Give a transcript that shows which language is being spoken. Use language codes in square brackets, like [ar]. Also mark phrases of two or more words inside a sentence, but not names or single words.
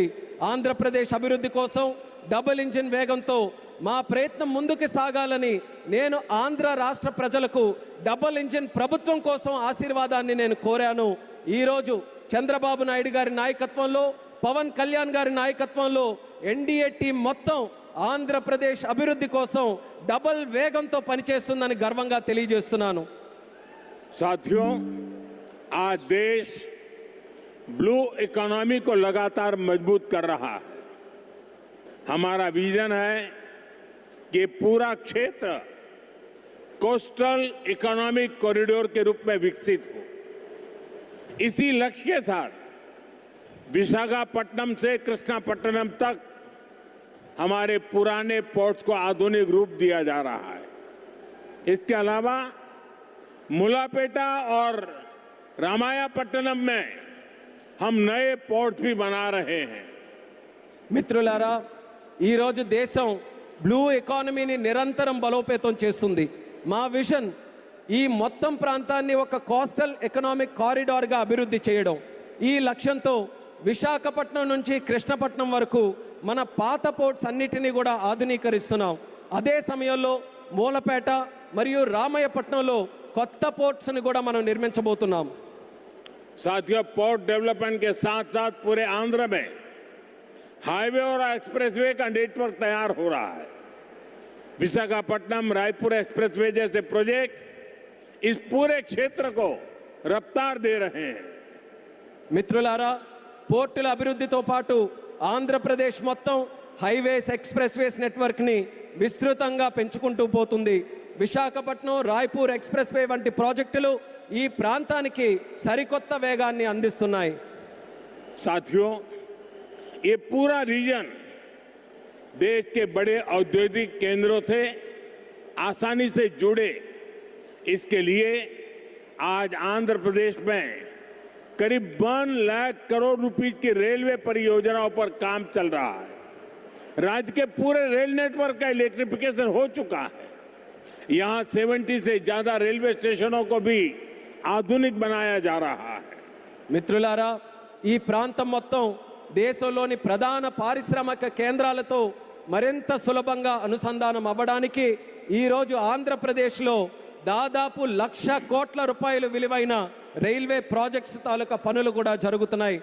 [te] ఆంధ్రప్రదేశ్ అభివృద్ధి కోసం డబుల్ ఇంజిన్ వేగంతో మా ప్రయత్నం ముందుకు సాగాలని నేను ఆంధ్ర రాష్ట్ర ప్రజలకు డబుల్ ఇంజిన్ ప్రభుత్వం కోసం ఆశీర్వాదాన్ని నేను కోరాను. ఈరోజు చంద్రబాబు నాయుడు గారి నాయకత్వంలో, పవన్ కళ్యాణ్ గారి నాయకత్వంలో ఎన్డీఏ టీం మొత్తం ఆంధ్రప్రదేశ్ అభివృద్ధి కోసం డబుల్ వేగంతో పనిచేస్తుందని గర్వంగా తెలియజేస్తున్నాను. [hi] साथियों, आज देश ब्लू इकोनॉमी को लगातार मजबूत कर रहा है। हमारा विजन है कि पूरा क्षेत्र कोस्टल इकोनॉमिक कॉरिडोर के रूप में विकसित हो। इसी लक्ष्य के साथ विशाखापट्टनम से कृष्णापट्टनम तक हमारे पुराने पोर्ट्स को आधुनिक रूप दिया जा रहा है। इसके अलावा मुलापेटा और रामायापट्टनम में हम नए पोर्ट भी बना रहे हैं। [te] మిత్రులారా, ఈరోజు దేశం బ్లూ ఎకానమీని నిరంతరం బలోపేతం చేస్తుంది. మా విజన్ ఈ మొత్తం ప్రాంతాన్ని ఒక కోస్టల్ ఎకనామిక్ కారిడార్గా అభివృద్ధి చేయడం. ఈ లక్ష్యంతో విశాఖపట్నం నుంచి కృష్ణపట్నం వరకు మన పాత పోర్ట్స్ అన్నిటినీ కూడా ఆధునీకరిస్తున్నాం. అదే సమయంలో మూలపేట మరియు రామయ్యపట్నంలో కొత్త పోర్ట్స్ ని కూడా మనం నిర్మించబోతున్నాం. [hi] साथियों, पोर्ट डेवलपमेंट के साथ साथ पूरे आंध्र में हाईवे और एक्सप्रेसवे का नेटवर्क तैयार हो रहा है। विशाखापट्टनम रायपुर एक्सप्रेसवे जैसे प्रोजेक्ट इस पूरे क्षेत्र को रफ्तार दे रहे हैं. [te] మిత్రులారా, పోర్టుల అభివృద్ధితో పాటు ఆంధ్రప్రదేశ్ మొత్తం హైవేస్, ఎక్స్ప్రెస్వేస్ నెట్వర్క్ ని విస్తృతంగా పెంచుకుంటూ పోతుంది. విశాఖపట్నం రాయ్పూర్ ఎక్స్ప్రెస్ వే వంటి ప్రాజెక్టులు ఈ ప్రాంతానికి సరికొత్త వేగాన్ని అందిస్తున్నాయి. [hi] साथियों, ये पूरा रीजन देश के बड़े औद्योगिक केंद्रों से आसानी से जुड़े, इसके लिए आज आंध्र प्रदेश में करीब 1 लाख करोड़ रुपीस की रेलवे परियोजनाओं पर काम चल रहा है. राज्य के पूरे रेल नेटवर्क का इलेक्ट्रिफिकेशन हो चुका है. यहां 70 से ज्यादा रेलवे स्टेशनों को भी आधुनिक बनाया जा रहा है. [te] మిత్రులారా, ఈ ప్రాంతం మొత్తం దేశంలోని ప్రధాన పారిశ్రామిక కేంద్రాలతో మరింత సులభంగా అనుసంధానం అవ్వడానికి ఈరోజు ఆంధ్రప్రదేశ్లో దాదాపు 1,00,000 కోట్ల రూపాయలు విలువైన రైల్వే ప్రాజెక్ట్స్ తాలూకా పనులు కూడా జరుగుతున్నాయి.